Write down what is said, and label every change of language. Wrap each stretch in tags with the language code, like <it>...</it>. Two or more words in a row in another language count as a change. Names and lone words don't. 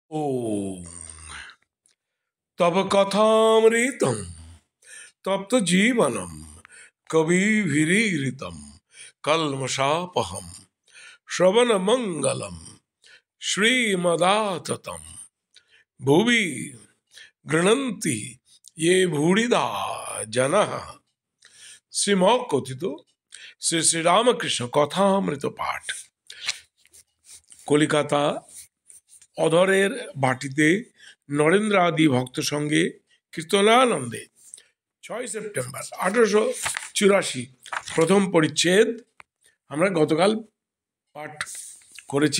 <sa>ॐ तव कथामृतं तप्त जीवनं कविभिरीरितं कल्मषापहं श्रवणमङ्गलं श्रीमदाततं भुवि गृह्णन्ति ये भूरिदा जनः।</sa> <bn>শ্রীমকথিত শ্রী শ্রীরামকৃষ্ণ কথামৃত পাঠ। কলিকাতা অধরের বাটিতে নরেন্দ্র আদি ভক্ত সঙ্গে কীর্তনানন্দে 6 সেপ্টেম্বর 1884 প্রথম পরিচ্ছেদ আমরা গতকাল পাঠ করেছি।</bn>